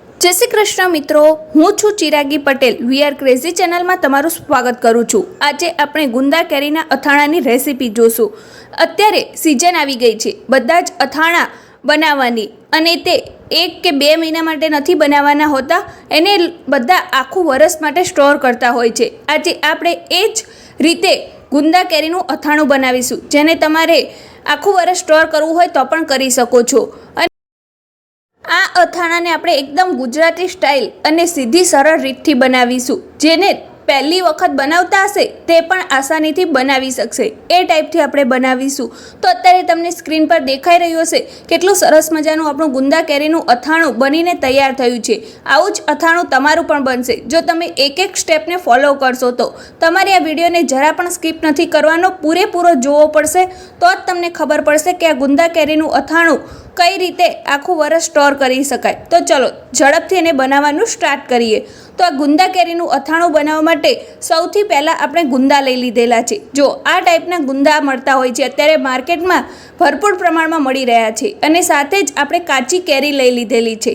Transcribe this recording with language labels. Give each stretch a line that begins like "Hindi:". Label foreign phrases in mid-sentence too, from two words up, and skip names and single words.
Gujarati: જય શ્રી કૃષ્ણ મિત્રો, હું છું ચિરાગી પટેલ વી આર ક્રેઝી ચેનલ માં તમારું સ્વાગત કરું છું। આજે આપણે ગુંદા કેરીના અથાણાની રેસિપી જોઈશું। અત્યારે સીઝન આવી ગઈ છે, બધા જ અથાણા બનાવવાની અને તે 1 કે 2 મહિના માટે નથી બનાવવાના હોતા, એને બધા આખું વરસ માટે સ્ટોર કરતા હોય છે। આજે આપણે એ જ રીતે ગુંદા કેરીનું અથાણું બનાવીશું, જેને તમારે આખું વરસ સ્ટોર કરવું હોય તો પણ કરી શકો છો। આ અથાણાને આપણે એકદમ ગુજરાતી સ્ટાઇલ અને સીધી સરળ રીતથી બનાવીશું, જેને પહેલી વખત બનાવતા હશે તે પણ આસાનીથી બનાવી શકશે એ ટાઈપથી આપણે બનાવીશું। તો અત્યારે તમને સ્ક્રીન પર દેખાઈ રહ્યું હશે કેટલું સરસ મજાનું આપણું ગુંદા કેરીનું અથાણું બનીને તૈયાર થયું છે। આવું જ અથાણું તમારું પણ બનશે જો તમે એક એક સ્ટેપને ફોલો કરશો તો। તમારે આ વિડીયોને જરા પણ સ્કીપ નથી કરવાનો, પૂરેપૂરો જોવો પડશે તો જ તમને ખબર પડશે કે આ ગુંદા કેરીનું અથાણું કઈ રીતે આખું વરસ સ્ટોર કરી શકાય। તો ચાલો ઝડપથી એને બનાવવાનું સ્ટાર્ટ કરીએ। તો આ ગુંદા કેરીનું અથાણું બનાવવા માટે સૌથી પહેલા આપણે ગુંદા લઈ લીધેલા છે। જો આ ટાઇપના ગુંદા મળતા હોય છે, અત્યારે માર્કેટમાં ભરપૂર પ્રમાણમાં મળી રહ્યા છે અને સાથે જ આપણે કાચી કેરી લઈ લીધેલી છે।